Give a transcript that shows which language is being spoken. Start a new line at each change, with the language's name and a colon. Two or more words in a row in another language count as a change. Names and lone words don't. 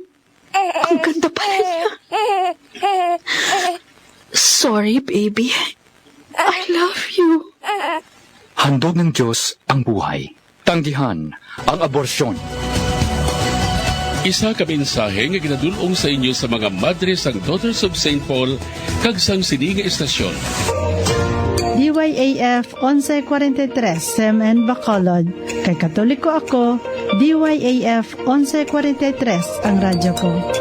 Filipino: Ang ganda pala niya.
English: Sorry, baby. I love you.
Filipino: Handog ng Diyos ang buhay. Tanggihan ang aborsyon.
Hiligaynon: Isa ka mensahe nga ginadulong sa inyo sa mga madre sang Daughters of St. Paul kag sang sini nga estasyon. DYAF 1143 SEMN Bacolod. Kay Katoliko ako, DYAF 1143 ang radyo ko.